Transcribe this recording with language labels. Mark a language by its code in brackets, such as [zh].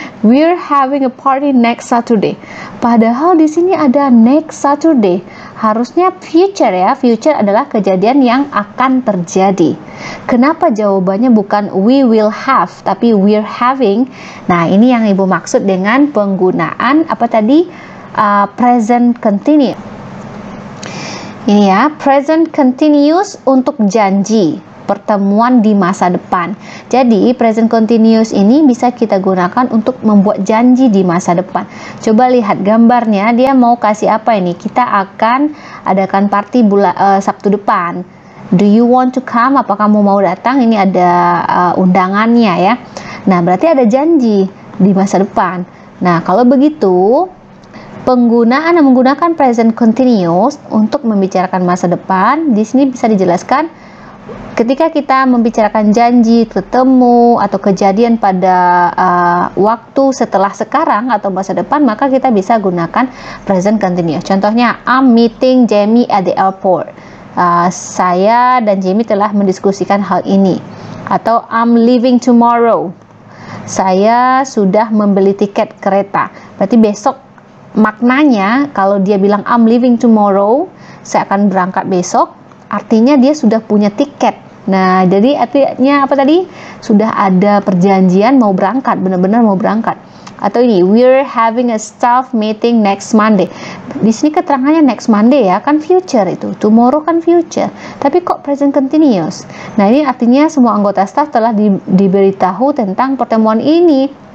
[en] We're having a party next Saturday. [id] Padahal di sini ada next Saturday. Harusnya future ya. Future adalah kejadian yang akan terjadi. Kenapa jawabannya bukan [en] we will have [id] tapi [en] we're having? [id] Nah, ini yang ibu maksud dengan penggunaan apa tadi? Present continuous. Ini ya, present continuous untuk janji pertemuan di masa depan. Jadi present continuous ini bisa kita gunakan untuk membuat janji di masa depan. Coba lihat gambarnya, dia mau kasih apa ini? Kita akan adakan party Sabtu depan. [en] Do you want to come? [id] Apa kamu mau datang? Ini ada undangannya ya. Nah, berarti ada janji di masa depan. Nah, kalau begitu menggunakan present continuous untuk membicarakan masa depan, di sini bisa dijelaskan ketika kita membicarakan janji, ketemu, atau kejadian pada waktu setelah sekarang atau masa depan, maka kita bisa gunakan present continuous. Contohnya, [en] I'm meeting Jamie at the airport. [id] Saya dan Jamie telah mendiskusikan hal ini. [en] Atau I'm leaving tomorrow. [id] Saya sudah membeli tiket kereta. Berarti besok. Maknanya kalau dia bilang [en] I'm leaving tomorrow, [id] saya akan berangkat besok, artinya dia sudah punya tiket. Nah, jadi artinya apa tadi? Sudah ada perjanjian mau berangkat, benar-benar mau berangkat. [en] Atau ini, we're having a staff meeting next Monday. [id] Di sini keterangannya next Monday ya, kan future itu. Tomorrow kan future. Tapi kok present continuous? Nah, ini artinya semua anggota staff telah diberitahu tentang pertemuan ini.